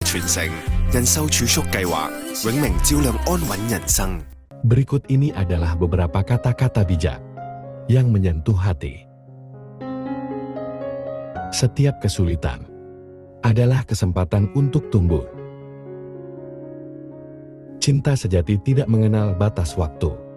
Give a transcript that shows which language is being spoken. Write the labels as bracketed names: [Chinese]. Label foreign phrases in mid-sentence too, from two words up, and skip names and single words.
[Chinese] 傳承，人壽儲蓄計劃，永明照亮安穩人生。 [Indonesian] Berikut ini adalah beberapa kata-kata bijak yang menyentuh hati. Setiap kesulitan adalah kesempatan untuk tumbuh. Cinta sejati tidak mengenal batas waktu.